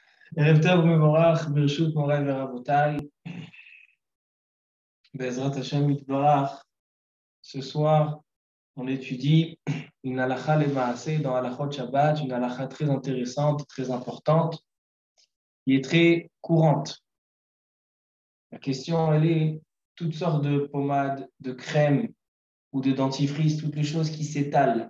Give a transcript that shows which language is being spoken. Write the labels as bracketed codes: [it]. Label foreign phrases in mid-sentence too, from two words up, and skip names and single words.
[he] ערב טוב מבורך ברשות מורי ורבותי בעזרת השם יתברך. [fr] Ce soir, on étudie une [he] הלכה למעשה [fr] dans [he] הלכות שבת, [fr] une halakha très intéressante, très importante, qui est très courante. La question, elle est toutes sortes de pommades, de crèmes ou de dentifrices, toutes les choses qui s'étalent.